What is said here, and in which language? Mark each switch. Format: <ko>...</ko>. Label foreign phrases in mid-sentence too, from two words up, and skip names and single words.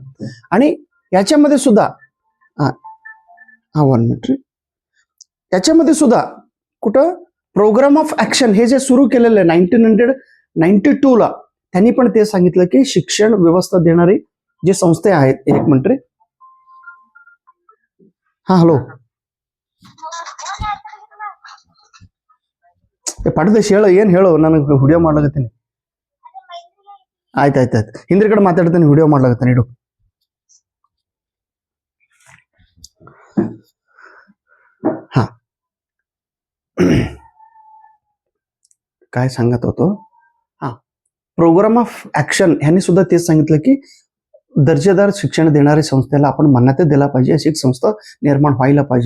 <mr>आणि याच्यामध्ये सुद्धा याच्यामध्ये सुद्धा कुठं</mr> <en>program of action</en> <mr>हे जे सुरू केलेलं आहे 1992ला, त्यांनी पण ते सांगितलं की शिक्षण व्यवस्था देणारी जे संस्था आहेत, एक मिनिट रे, हॅलो,</mr> <kn>ಪಡೆದ ಹೇಳ ಏನು ಹೇಳು ನನಗೆ ವಿಡಿಯೋ ಮಾಡ್ಲಾಗತ್ತೀನಿ. ಆಯ್ತು ಹಿಂದ್ಗಡೆ ಮಾತಾಡ್ತಾನೆ ವಿಡಿಯೋ ಮಾಡ್ಲಾಗತ್ತಾನೆ ಇಡು.</kn> <mr>हा काय सांगत होतो. हा</mr> <en>program of action</en> <mr>ह्यांनी सुद्धा तेच सांगितलं की दर्जेदार शिक्षण देणाऱ्या संस्थेला आपण मान्यता दिला पाहिजे, अशी एक संस्था निर्माण व्हायला पाहिजे.</mr>